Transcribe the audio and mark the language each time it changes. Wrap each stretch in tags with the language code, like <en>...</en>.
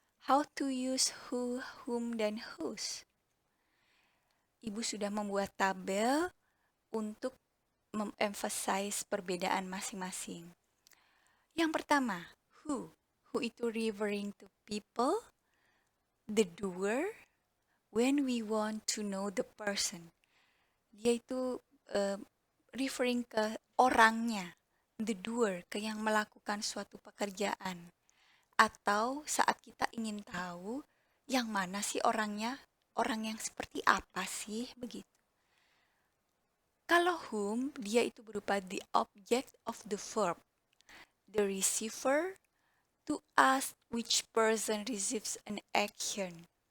<en>How to use who, whom, dan whose.</en> <id>Ibu sudah membuat tabel untuk mememphasize perbedaan masing-masing. Yang pertama, who.</id> <en>Who itu referring to people, the doer, when we want to know the person.</en> <id>Dia itu uh, referring ke orangnya, the doer, ke yang melakukan suatu pekerjaan. Atau saat kita ingin tahu yang mana sih orangnya, orang yang seperti apa sih, begitu.</id> <en>Kalau whom, dia itu berupa the object of the verb, the receiver, to ask which person receives an action.</en>